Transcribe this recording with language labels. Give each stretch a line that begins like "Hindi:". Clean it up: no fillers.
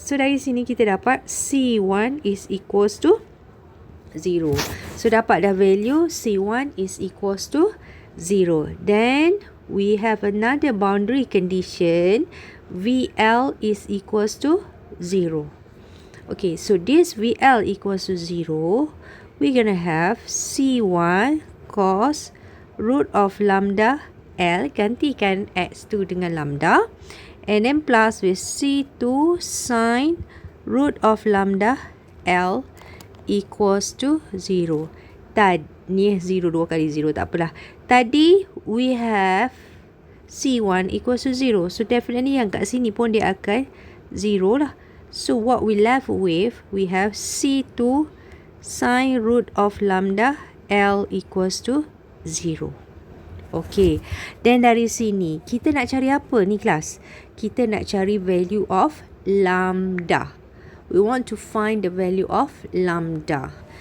Malay: So dari sini kita dapat
English: C1 is equals to 0. So
Malay: dapat dah
English: value C1 is equals to 0. Then we have another boundary condition. VL is equals to 0. Okay, so this VL equals to 0. We're going to have C1 cos root of lambda L.
Malay: Gantikan X2 dengan lambda.
English: And then plus with C2 sine root of lambda L equals to 0.
Malay: Ni 0 dua kali 0, tak apalah. Tadi
English: we have C1 equals to 0. So definitely
Malay: yang kat sini pun dia akan 0 lah.
English: So what we left with, we have C2 sine root of lambda L equals to 0.
Malay: Okay, then dari sini kita nak cari apa ni kelas? Kita nak cari
English: value of lambda. We want to find the value of lambda.